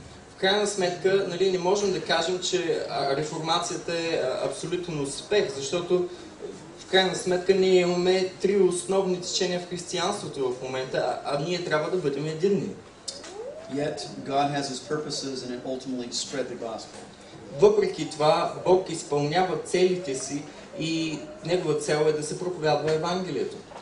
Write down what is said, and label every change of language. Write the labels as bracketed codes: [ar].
[bg] В крайна сметка, нали, не можем да кажем, че реформацията е абсолютен успех, защото в крайна сметка ние имаме три основни течения в християнството в момента, а ние трябва да бъдем единни. [en] Yet God has His purposes and it ultimately spread the gospel. [bg] Въпреки това, Бог изпълнява целите си и Негова цел е да се проповядва Евангелието.